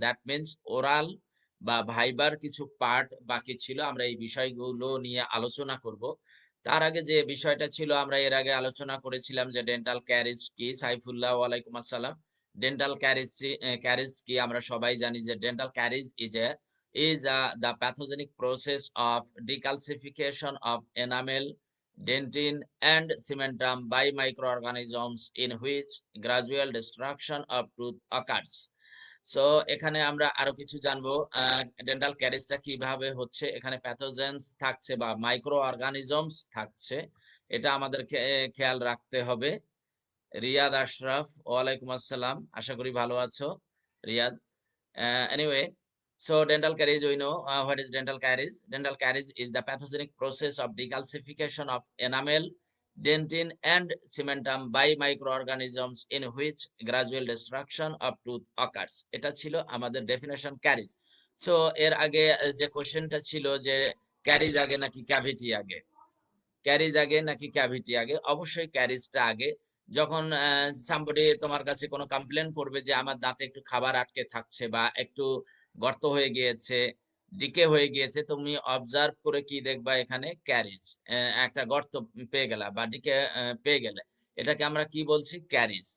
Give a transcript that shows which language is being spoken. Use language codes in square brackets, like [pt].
[en] That means oral [bn] বা ভাইবার কিছু পার্ট বাকি ছিল, আমরা এই বিষয়গুলো নিয়ে আলোচনা করব। তার আগে যে বিষয়টা ছিল, আমরা এর আগে আলোচনা করেছিলাম যে ডেন্টাল ক্যারিজ কি। সাইফুল্লাহ, ওয়ালাইকুম আসসালাম। ডেন্টাল ক্যারিজ কি আমরা সবাই জানি যে dental caries [en] is the pathogenic process of decalcification of enamel, dentin and cementum by microorganisms in which gradual destruction of tooth occurs. [bn] So এখানে আমরা আরো কিছু জানবো ডেন্টাল ক্যারিজটা কিভাবে হচ্ছে। এখানে প্যাথোজেন্স থাকছে বা মাইক্রো অর্গানিজমস থাকছে, এটা আমাদের খেয়াল রাখতে হবে। রিয়াদ আশরাফ, ওয়ালাইকুম আসসালাম, আশা করি ভালো আছো Riyad. [en] Anyway, so dental caries, we know what is dental caries. Dental caries is the pathogenic process of decalcification of enamel, dentin and cementum by microorganisms in which gradual destruction of tooth occurs. [bn] এটা ছিল আমাদের definition caries. So এর আগে যে কোশ্চেনটা ছিল যে caries আগে নাকি ক্যাভিটি আগে, ক্যারিজ আগে নাকি ক্যাভিটি আগে? অবশ্যই ক্যারিজটা আগে। যখন সামবডি তোমার কাছে কোনো কমপ্লেন করবে যে আমার দাঁতে একটু খাবার আটকে থাকছে বা একটু গর্ত হয়ে গিয়েছে, ডিকে হয়ে গিয়েছে, তুমি অবজার্ভ করে কি দেখবা, এখানে ক্যারিজ, একটা গর্ত পেয়ে গেলা বা ডিকে পেয়ে গেলে, এটাকে আমরা কি বলছি? ক্যারিজ।